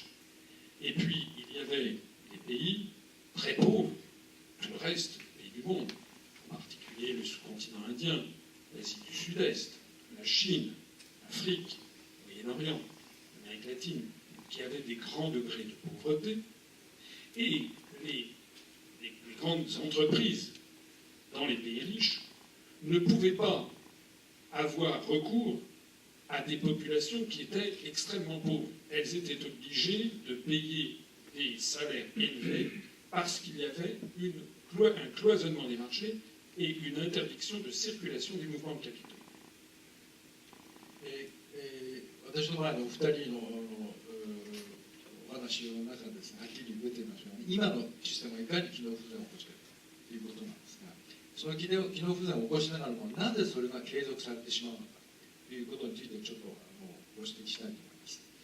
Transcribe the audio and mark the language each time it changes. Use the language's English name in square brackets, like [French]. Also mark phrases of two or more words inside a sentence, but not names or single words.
[French] Et puis, il y avait des pays très pauvres, tout le reste des pays du monde, en particulier le sous-continent indien, l'Asie du Sud-Est, la Chine, l'Afrique, le Moyen-Orient, l'Amérique latine, qui avaient des grands degrés de pauvreté, et les grandes entreprises dans les pays riches ne pouvaient pas avoir recours à des populations qui étaient extrêmement pauvres. Elles étaient obligées de payer des salaires élevés parce qu'il y avait un cloisonnement des marchés et une interdiction de circulation des mouvements de capitaux. [Japanese] 私の前のお二人のお話の中でですね、はっきり出ていますように、今のシステムがいかに機能不全を起こしているかということなんですが、その機能不全を起こしながらも、なぜそれが継続されてしまうのかということについてちょっとご指摘したいと思います。